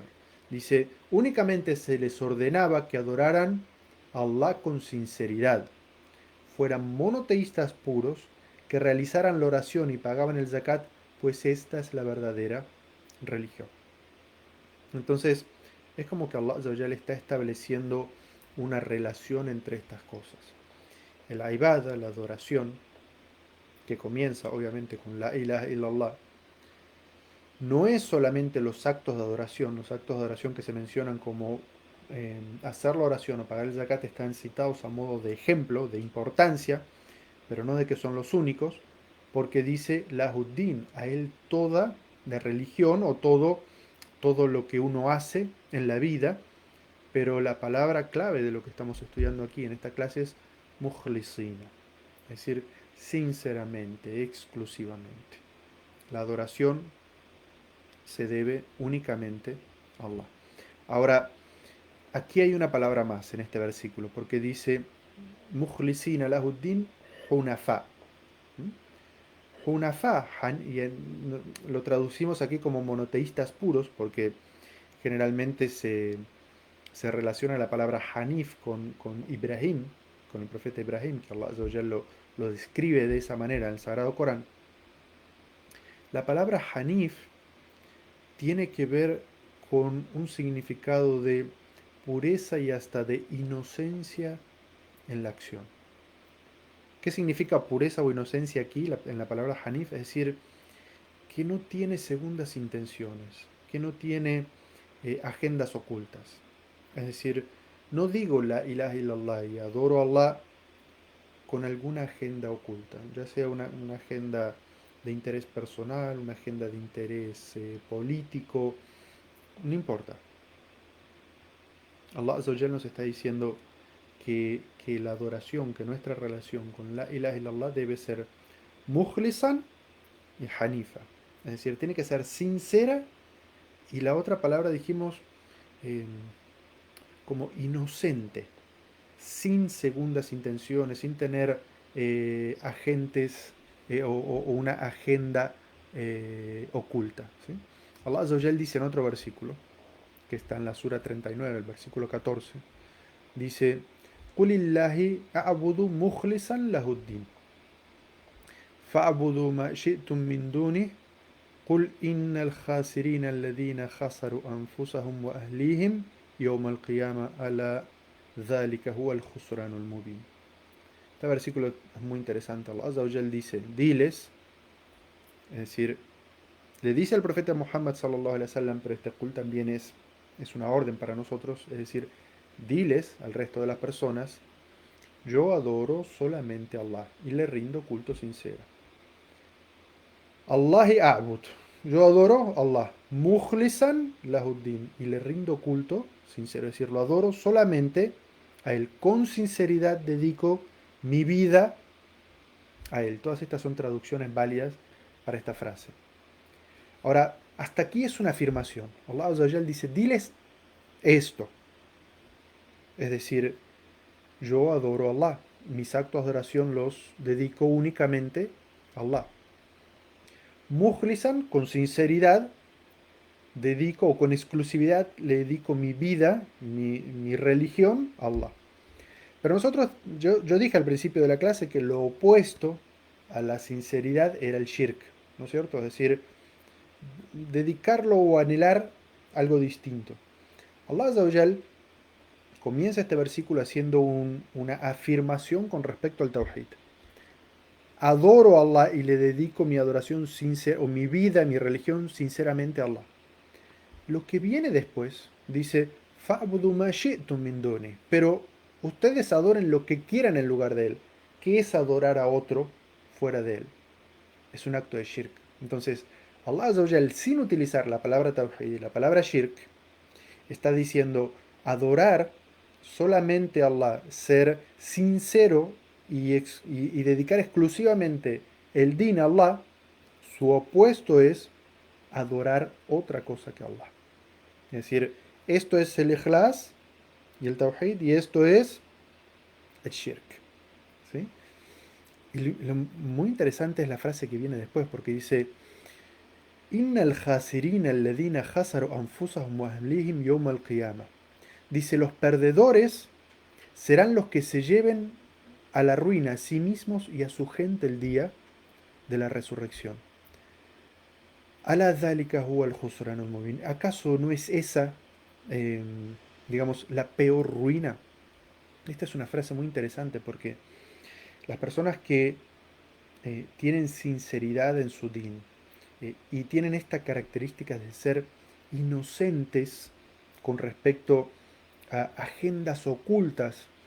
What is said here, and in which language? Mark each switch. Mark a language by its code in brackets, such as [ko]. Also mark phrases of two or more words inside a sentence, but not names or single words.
[es] Dice, únicamente se les ordenaba que adoraran a Allah con sinceridad, fueran monoteístas puros, que realizaran la oración y pagaban el zakat, pues esta es la verdadera religión. Entonces, es como que Allah [ar] عز وجل [es] está estableciendo una relación entre estas cosas. El ibada, la adoración, que comienza obviamente con [ar] لا إله إلا الله, [es] no es solamente los actos de adoración que se mencionan como hacer la oración o pagar el zakat están citados a modo de ejemplo, de importancia, pero no de que son los únicos, porque dice lahuddin, a él toda la religión o todo lo que uno hace en la vida, pero la palabra clave de lo que estamos estudiando aquí en esta clase es mukhlisina, es decir, sinceramente, exclusivamente. La adoración se debe únicamente a Allah. Ahora, aquí hay una palabra más en este versículo, porque dice [ar] مخلصين له الدين حنفاء. [es] Hunafa, lo traducimos aquí como monoteístas puros, porque generalmente se relaciona la palabra Hanif con Ibrahim, con el profeta Ibrahim, que Allah lo describe de esa manera en el Sagrado Corán. La palabra Hanif tiene que ver con un significado de pureza y hasta de inocencia en la acción. ¿Qué significa pureza o inocencia aquí en la palabra Hanif? Es decir, que no tiene segundas intenciones, que no tiene agendas ocultas. Es decir, no digo [ar] لا إله إلا الله [es] y adoro a Allah con alguna agenda oculta, ya sea una agenda de interés personal, una agenda de interés político, no importa. Allah [ar] عز وجل [es] nos está diciendo que la adoración, que nuestra relación con [ar] لا إله إلا الله [es] debe ser mukhlisan y hanifa. Es decir, tiene que ser sincera y la otra palabra dijimos eh, como inocente, sin segundas intenciones, sin tener agentes o una agenda oculta. ¿Sí? Allah [ar] عز وجل [es] dice en otro versículo, que está en la Sura 39, el versículo 14, dice, [ar] قُلِ اللَّهِ أَعْبُدُ مُخْلِصًا لَهُ الدِّينَ فَأَعْبُدُوا مَا شِئْتُم مِّن دُونِهِ قُلْ إِنَّ الْخَاسِرِينَ الَّذِينَ خَسَرُوا أَنفُسَهُمْ وَأَهْلِيهِمْ يَوْمَ الْقِيَامَةِ أَلَا ذَلِكَ هُوَ الْخُسْرَانُ الْمُبِينُ. [es] Este versículo es muy interesante. Allah [ar] عز وجل [es] dice, diles, es decir, le dice al profeta Muhammad [ar] صلى الله عليه وسلم, [es] pero este qul también es una orden para nosotros, es decir, diles al resto de las personas, yo adoro solamente a Allah y le rindo culto sincero. [ar] الله أعبد, [es] yo adoro a Allah, [ar] مخلصا له الدين, [es] y le rindo culto sincero, es decir, lo adoro solamente a Él, con sinceridad dedico mi vida a Él. Todas estas son traducciones válidas para esta frase. Ahora, hasta aquí es una afirmación. Allah [ar] عز وجل [es] dice, diles esto. Es decir, yo adoro a Allah. Mis actos de oración los dedico únicamente a Allah. Mukhlisan, con sinceridad, dedico, o con exclusividad le dedico mi vida, mi religión a Allah. Pero nosotros, yo dije al principio de la clase que lo opuesto a la sinceridad era el shirk, ¿no es cierto? Es decir, dedicarlo o anhelar algo distinto. Allah [ar] عز وجل [es] comienza este versículo haciendo una afirmación con respecto al Tawhid. Adoro a Allah y le dedico mi adoración sincera, o mi vida, mi religión sinceramente a Allah. Lo que viene después dice, [ar] "فاعبدوا ما شئتم من دونه", [es] pero ustedes adoren lo que quieran en lugar de él. ¿Qué es adorar a otro fuera de él? Es un acto de shirk. Entonces, [ar] الله عز وجل, [es] sin utilizar la palabra tawhid y la palabra shirk, está diciendo adorar solamente a Allah, ser sincero y dedicar exclusivamente el din a Allah. Su opuesto es adorar otra cosa que Allah. Es decir, esto es el ikhlas y el tawhid, y esto es el shirk. ¿Sí? Y lo muy interesante es la frase que viene después, porque dice, [ar] إن الخاسرين الذين خسروا أنفسهم وأهليهم يوم القيامة. [es] Dice, los perdedores serán los que se lleven a la ruina a sí mismos y a su gente el día de la resurrección. [ar] ألا ذلك هو الخسران المبين. [es] ¿Acaso no es esa, eh, digamos, la peor ruina? Esta es una frase muy interesante porque las personas que tienen sinceridad en su din y tienen esta característica de ser inocentes con respecto a agendas ocultas